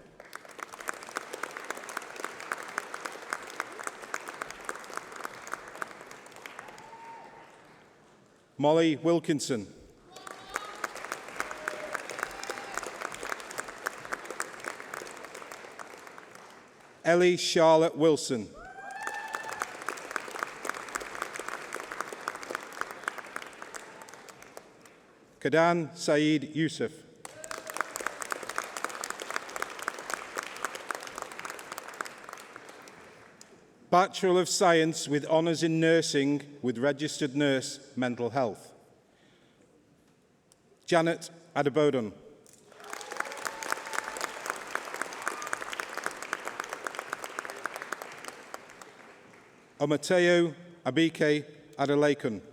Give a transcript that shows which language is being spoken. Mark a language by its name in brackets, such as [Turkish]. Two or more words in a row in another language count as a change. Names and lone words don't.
[English] Molly Wilkinson. Ellie Charlotte Wilson. Kadan Saeed Yusuf. Bachelor of Science with Honours in Nursing with Registered Nurse Mental Health. Janet Adebodun. Omateo Abike Adelakun.